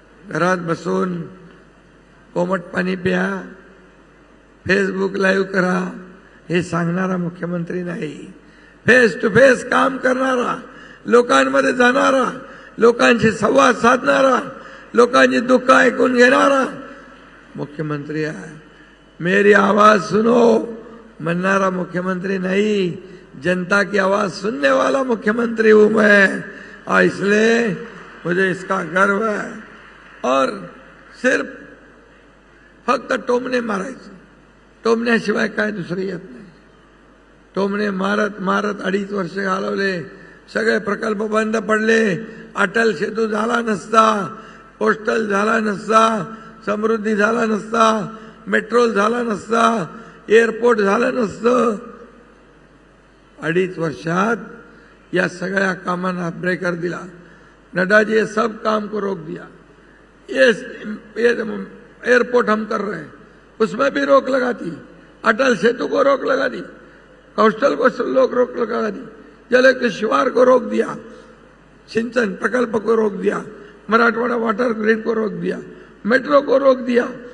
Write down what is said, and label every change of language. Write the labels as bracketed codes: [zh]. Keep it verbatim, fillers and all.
[mr] घरात बसून कोमट पाणी प्या, फेसबुक लाईव्ह करा हे सांगणारा मुख्यमंत्री नाही. फेस टू फेस काम करणारा, लोकांमध्ये जाणारा, लोकांशी संवाद साधणारा, लोकांची दुःख ऐकून घेणारा मुख्यमंत्री आहे. [hi] मेरी आवाज सुनो मनणारा मुख्यमंत्री नहीं, जनता की आवाज सुनने वाला मुख्यमंत्री हूं मैं, और इसलिए मुझे इसका गर्व है. और सिर्फ [mr] फक्त टोमणे मारायचं, टोमण्याशिवाय काय दुसरं येत नाही. टोमणे मारत मारत अडीच वर्ष घालवले, सगळे प्रकल्प बंद पडले. अटल सेतू झाला नसता, पोस्टल झाला नसता, समृद्धी झाला नसता, मेट्रोल झाला नसता, एअरपोर्ट झालं नसतं. अडीच वर्षात या सगळ्या कामांना ब्रेकर दिला. [hi] नड्डाजी ये सब काम को रोक दिया. ये, ये एयरपोर्ट हम कर रहे हैं, उसमें भी रोक लगा दी. अटल सेतु को रोक लगा दी, कोस्टल को रोक लगा दी, जल किश्वार को रोक दिया, सिंचन प्रकल्प को रोक दिया, मराठवाड़ा वाटर ग्रिड को रोक दिया, मेट्रो को रोक दिया.